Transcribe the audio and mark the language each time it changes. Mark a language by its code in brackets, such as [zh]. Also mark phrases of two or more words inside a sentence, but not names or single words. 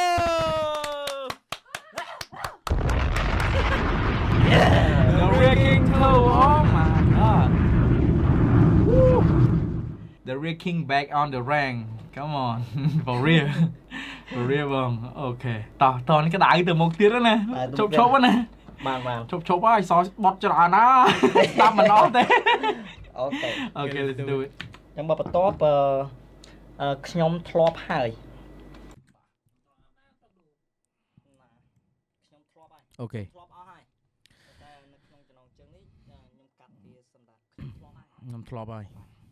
[en] The Real King too oh my god Woo. The Real King back on the rank come on for real for real [km] បងអូខេតោះតនេះក្តៅទៅមុខទៀតណាជប់ណា បាន ជប់ហើយសបត់ច្រើនណាស្ដាប់មិនអស់ទេ [en] Okay let's do it [km] ចាំមកបន្ទាប់ខ្ញុំធ្លាប់ហើយខ្ញុំធ្លាប់ហើយ Okay ធ្លាប់អស់ហើយតែនៅក្នុងចំណងជើងនេះខ្ញុំកាត់វាសម្រាប់ខ្ញុំធ្លាប់ហើយ ខ្ញុំធ្លាប់ហើយ